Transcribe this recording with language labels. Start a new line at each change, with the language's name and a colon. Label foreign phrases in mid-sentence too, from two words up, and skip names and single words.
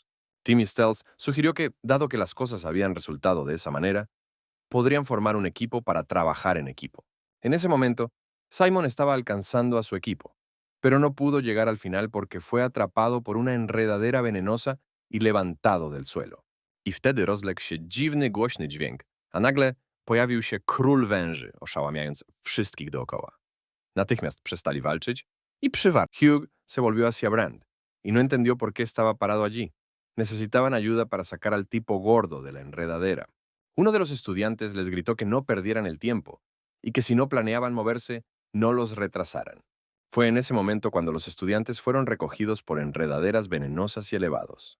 Spanish: Timmy Stealth sugirió que, dado que las cosas habían resultado de esa manera, podrían formar un equipo para trabajar en equipo. En ese momento, Simon estaba alcanzando a su equipo, pero no pudo llegar al final porque fue atrapado por una enredadera venenosa y levantado del suelo.
Polish: I wtedy rozległ się dziwny, głośny dźwięk, a nagle pojawił się król węży, oszałamiając wszystkich dookoła. Natychmiast przestali walczyć y przywarł.
Spanish: Hugh se volvió hacia Brand y no entendió por qué estaba parado allí. Necesitaban ayuda para sacar al tipo gordo de la enredadera. Uno de los estudiantes les gritó que no perdieran el tiempo y que si no planeaban moverse, no los retrasaran. Fue en ese momento cuando los estudiantes fueron recogidos por enredaderas venenosas y elevados.